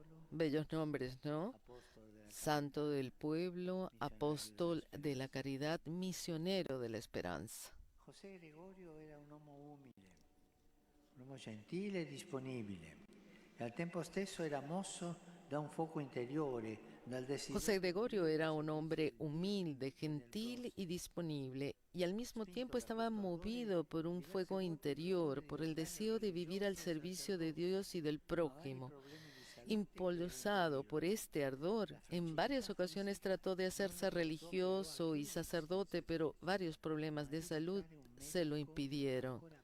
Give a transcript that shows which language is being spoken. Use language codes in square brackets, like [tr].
[es] Bellos nombres, ¿no? Santo del Pueblo, Apóstol de la Caridad, Misionero de la Esperanza. [it] José Gregorio era un uomo gentile e disponibile, e al tempo stesso era mosso da un fuoco interiore, dal desiderio. [es] José Gregorio era un hombre humilde, gentil y disponible, y al mismo tiempo estaba movido por un fuego interior, por el deseo de vivir al servicio de Dios y del prójimo. Impulsado por este ardor, en varias ocasiones trató de hacerse religioso y sacerdote, pero varios problemas de salud se lo impidieron.